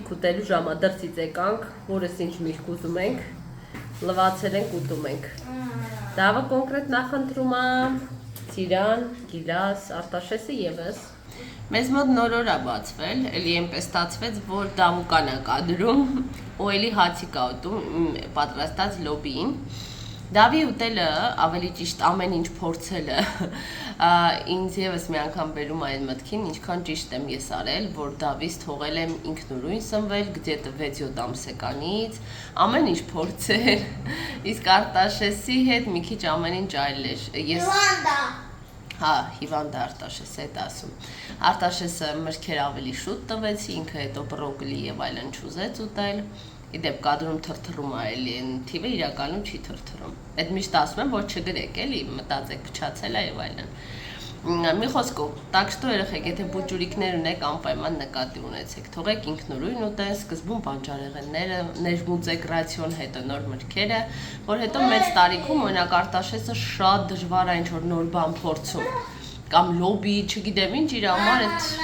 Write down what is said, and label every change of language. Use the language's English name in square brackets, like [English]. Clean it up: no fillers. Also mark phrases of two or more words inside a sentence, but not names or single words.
[Armenian] ուտելու ժամը դրսից եկանք, որս ինչ միրգ ուզում ենք, լվացել ենք ուտում ենք Դավը կոնկրետ նախընտրում է Ծիրան, Գիլաս, Արտաշեսը եվս Մեզ մոտ նոր օր է բացվել, էլի էնպես ստացվեց, որ դամուկան է կադրում ու էլի հացիկ է ուտում պատրաստած լոբիին Դավի ուտելը, ավելի ճիշտ ամեն ինչ փորձելը ինձ եւս մի անգամ բերում այն մտքին, ինչքան ճիշտ եմ ես արել, որ Դավից թողել եմ ինքնուրույն սնվել, где-то 6-7 ամսեկանից, ամեն ինչ փորձել, իսկ Արտաշեսի հետ մի քիչ ամեն ինչ այլ էր։ Հիվանդա։ Հա, հիվանդա Արտաշես է դա ասում։ Արտաշեսը մրգեր ավելի շուտ տվեցի, ինքը հետո բրոկոլի եւ այլն չուզեց ուտել։ Իդեպ կադրում թրթռում է էլի, թիվը իրականում չի թրթռում։ Այդ միշտ ասում եմ, որ չգրեք էլի, մտածեք փչացել է եւ այլն։ Մի խոսքով, [Russian] так что [Armenian] երեխեք, եթե բուջուրիկներ ունեք, անպայման նկատի ունեցեք։ Թողեք ինքնուրույն ուտեն, սկզբում բանջարեղենները, ներմուծեք ռացիոն, հետո նոր մրգերը, որ հետո մեծ տարիքում օրինակ Արտաշեսը շատ դժվար է ինչ-որ նոր բան փորձում։ Կամ լոբի, չգիտեմ ինչ իր համար այդ